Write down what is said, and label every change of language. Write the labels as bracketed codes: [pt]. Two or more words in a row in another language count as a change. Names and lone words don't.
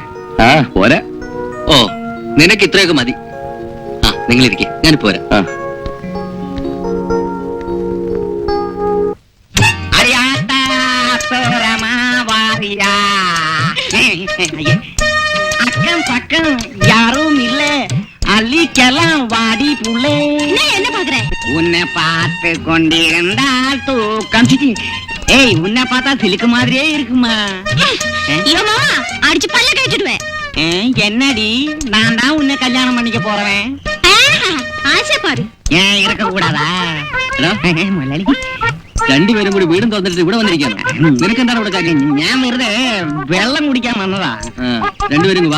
[ml] പോരാ. ഓ, നിനക്ക് ഇത്രയൊക്കെ മതി. ആ, നിങ്ങളിരിക്കെ, ഞാനിപ്പോ വരാം. [ta] அக்கம் பக்கம் யாரும் இல்ல, அள்ளிக்கலாம் வாடி புள்ளே. என்ன பாக்குற? உன்னை பார்த்து கொண்டிருந்தால் தூக்கம். ஏய், உன்னை பார்த்தா சிலுக்கு மாதிரியே இருக்குமா? அடிச்சு பல்ல கழிச்சிடுவேன். என்னடி, நான் தான் உன்னை கல்யாணம் பண்ணிக்க போறேன். ஆசை பாரு. ஏன் இருக்க കൂടാതാ? [ml] രണ്ടുപേരും കൂടി വീടും തുറന്നിട്ട് ഇവിടെ വന്നിരിക്കാനോ? നിനക്ക് എന്താണ് ഇവിടെ കാര്യം? ഞാൻ വെറുതെ വെള്ളം കുടിക്കാൻ വന്നതാ. രണ്ടുപേരും വാ.